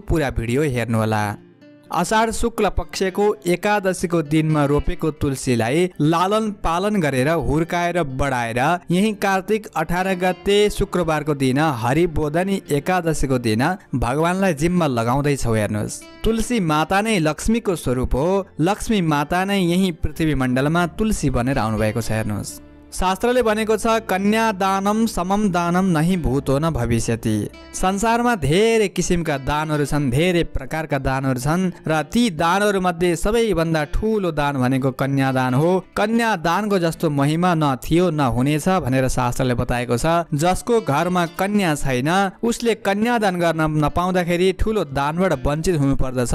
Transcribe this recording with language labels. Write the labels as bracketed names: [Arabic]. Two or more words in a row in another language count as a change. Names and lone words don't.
[Nepali] पूरा भिडियो हेर्नुहोला। अषाढ शुक्ल पक्षको एकादशीको दिनमा रोपेको तुलसीलाई लालन पालन गरेर हुर्काएर बढाएर यही कार्तिक 18 गते शुक्रबारको दिन हरिबोधनी एकादशीको दिन भगवानलाई जिम्मा लगाउँदैछौ। हेर्नुहोस्, तुलसी माता नै लक्ष्मीको स्वरूप हो। लक्ष्मी माता नै यही पृथ्वी मण्डलमा तुलसी बनेर आउनुभएको छ। हेर्नुहोस्, शास्त्रले भनेको छ [Sanskrit] कन्या दानम समम दानम नहि भूतो न भविष्यति। [Nepali] संसारमा धेरै किसिमका दानहरू छन्, धेरै प्रकारका दानहरू छन् र ती दानहरू मध्ये सबैभन्दा ठूलो दान भनेको कन्यादान हो। कन्यादानको जस्तो महिमा न थियो न हुनेछ भनेर शास्त्रले बताएको छ। जसको घरमा कन्या छैन उसले कन्यादान गर्न नपाउँदाखेरि ठूलो दानबाट वञ्चित हुनुपर्दछ।